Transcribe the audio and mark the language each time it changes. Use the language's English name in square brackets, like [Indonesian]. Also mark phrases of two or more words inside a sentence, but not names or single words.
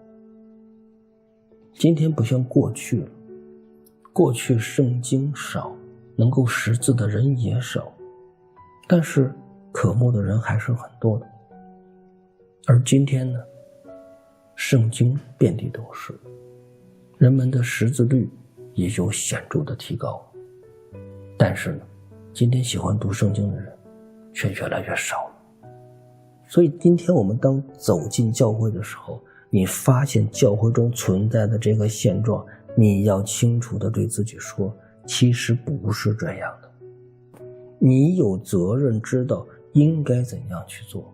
[Chinese] 今天不像過去了，過去聖經少，能夠識字的人也少，但是渴慕的人還是很多的。而今天呢，聖经遍地都是，人們的识字率也有显著的提高，但是呢，今天喜歡讀聖經的人卻越來越少了。所以今天我們當走進教會的時候，你發現教會中存在的這個現狀，你要清楚地對自己說，其實不是這樣的。你有責任知道應該怎樣去做。